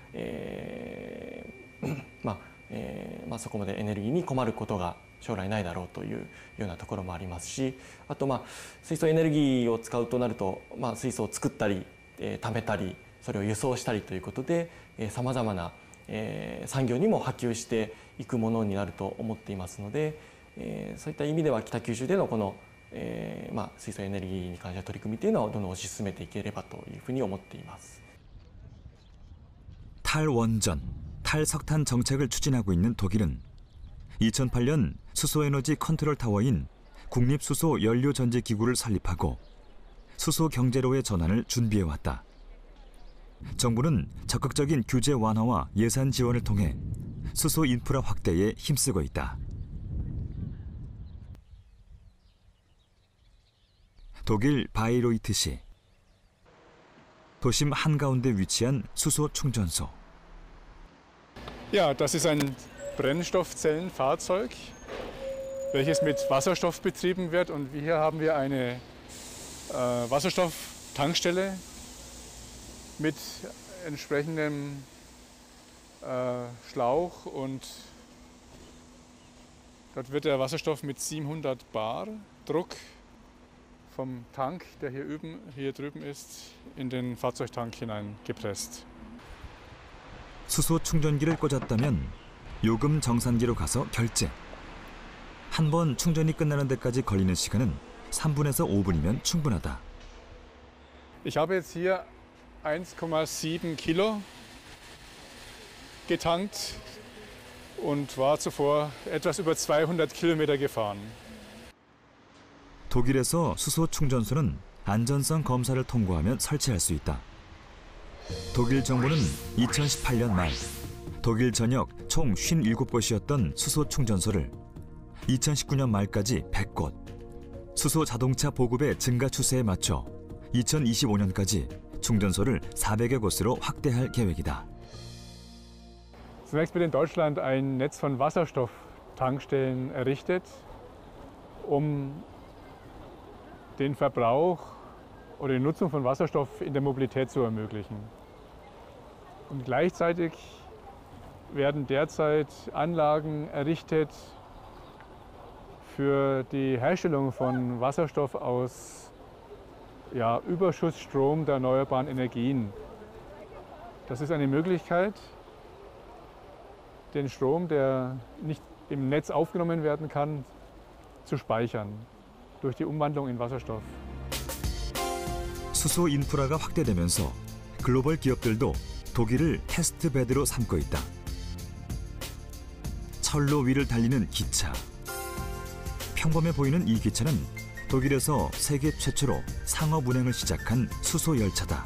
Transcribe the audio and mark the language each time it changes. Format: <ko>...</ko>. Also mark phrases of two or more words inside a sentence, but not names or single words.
<ja>そこまでエネルギーに困ることが将来ないだろうというようなところもありますし、あと水素エネルギーを使うとなると、水素を作ったり、貯めたり、それを輸送したりということで、さまざまな産業にも波及していくものになると思っていますので、そういった意味では北九州でのこの、水素エネルギーに関しての取り組みというのはどんどん推し進めていければというふうに思っています。</ja> <ko>탈원전, 탈석탄 정책을 추진하고 있는 독일은 2008년 수소에너지 컨트롤 타워인 국립수소연료전지기구를 설립하고 수소 경제로의 전환을 준비해왔다. 정부는 적극적인 규제 완화와 예산 지원을 통해 수소 인프라 확대에 힘쓰고 있다. 독일 바이로이트시. 도심 한가운데 위치한 수소 충전소.</ko> <de>Ja, das ist ein Brennstoffzellenfahrzeug, welches mit Wasserstoff betrieben wird. Und hier haben wir eine Wasserstofftankstelle mit entsprechendem Schlauch. Und dort wird der Wasserstoff mit 700 bar Druck vom Tank, der hier drüben ist, in den Fahrzeugtank hineingepresst.</de> <ko>수소 충전기를 꽂았다면 요금 정산기로 가서 결제. 한 번 충전이 끝나는 데까지 걸리는 시간은 3분에서 5분이면 충분하다.</ko> <de>Ich habe jetzt hier 1,7 Kilo getankt und war zuvor etwas über 200 Kilometer gefahren.</de> <ko>독일에서 수소 충전소는 안전성 검사를 통과하면 설치할 수 있다. 독일 정부는 2018년 말 독일 전역 총 57곳이었던 수소 충전소를 2019년 말까지 100곳, 수소 자동차 보급의 증가 추세에 맞춰 2025년까지 충전소를 400여 곳으로 확대할 계획이다.</ko> <de>Zunächst wird in Deutschland ein Netz von Wasserstofftankstellen errichtet, den Verbrauch oder die Nutzung von Wasserstoff in der Mobilität zu ermöglichen. Und gleichzeitig werden derzeit Anlagen errichtet für die Herstellung von Wasserstoff aus Überschussstrom der erneuerbaren Energien. Das ist eine Möglichkeit, den Strom, der nicht im Netz aufgenommen werden kann, zu speichern. durch die Umwandlung in Wasserstoff.</de> <ko>수소 인프라가 확대되면서 글로벌 기업들도 독일을 테스트베드로 삼고 있다. 철로 위를 달리는 기차. 평범해 보이는 이 기차는 독일에서 세계 최초로 상업 운행을 시작한 수소 열차다.</ko>